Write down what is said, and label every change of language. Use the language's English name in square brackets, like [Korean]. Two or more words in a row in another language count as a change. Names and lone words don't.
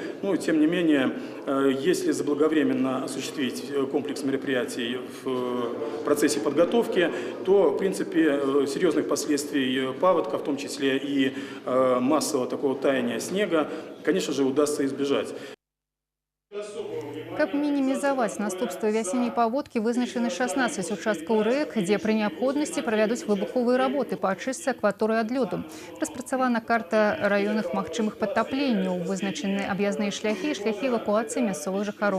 [Russian] Но, тем не менее, если заблаговременно осуществить комплекс мероприятий в процессе подготовки, то, в принципе, серьезных последствий паводка, в том числе и массового такого таяния снега, конечно же, удастся избежать. [Belarusian] Каб мінімізаваць наступствы вясенняй паводкі, вызначаны 16 участкаў рэк, дзе пры неабходнасці правядуць выбуховыя работы па ачыстцы акваторыі ад лёду. Распрацавана карта раённых магчымых падтапленняў, вызначаны аб'язныя шляхі і шляхі эвакуацыі мясцовых жыхароў.